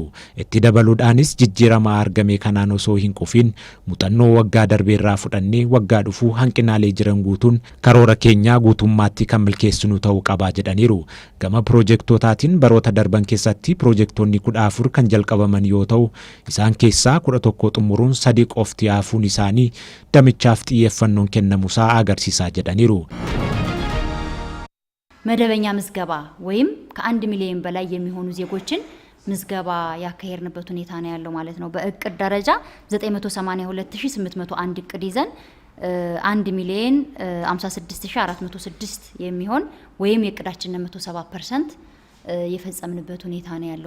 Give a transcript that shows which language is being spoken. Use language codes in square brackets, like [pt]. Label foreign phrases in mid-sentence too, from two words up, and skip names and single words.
[om] Itti dabaluudhaanis jijjiirama argame kanaan osoo hin qufin muuxannoo waggaa darbeerraa fudhannee waggaa dhufuu hanqinaalee jiran guutuun karoora keenyaa guutummaatti kan milkeessinu ta'uu qabaa jedhaniiru. Gama piroojektotaatiin baroota darban keessatti piroojektonni 14 kan jalqabaman yoo ta'u, isaan keessaa 11 xumuruun 3 qofti hafuun isaanii damichaaf xiyyeeffannoon kennamuusaa agarsiisaa jedhaniiru. [am] መደበኛ ምዝገባ ወይም ከ1 ሚሊዮን በላይ የሚሆኑ ዜጎችን ምዝገባ ያካሄድንበት ሁኔታ ነው ያለው ማለት ነው። በእቅድ ደረጃ 982801 እቅድ ይዘን 1,56,406 የሚሆን ወይም የእቅዳችን 170% የፈጸምንበት ሁኔታ ነው ያለው።